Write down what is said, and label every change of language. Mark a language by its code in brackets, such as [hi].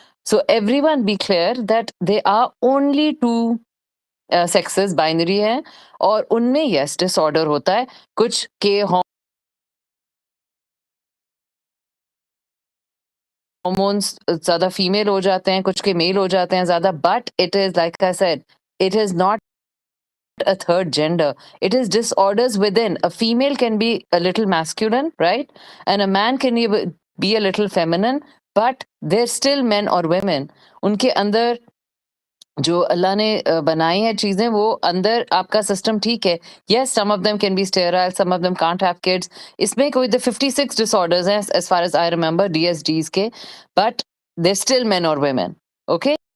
[en] So everyone be clear that there are only 2 sexes, binary [ur] ہیں, اور ان میں [en] yes disorder [ur] ہوتا ہے, کچھ کے ہارمونس زیادہ فیمیل ہو جاتے ہیں, کچھ کے میل ہو جاتے ہیں زیادہ, [en] but it is like I said, it is not a third gender. It is disorders within. A female can be a little masculine, right? And a man can be a little feminine, but they're still men or women. [ur] ان کے اندر جو اللہ نے بنائی ہیں چیزیں, وہ اندر آپ کا system ٹھیک ہے. [en] Yes, some of them can be sterile, some of them can't have kids. [ur] اس میں کوئی 56 ڈسآرڈرز ہیں [en] as far as I remember, DSDs کے, but they're still men or women. Okay?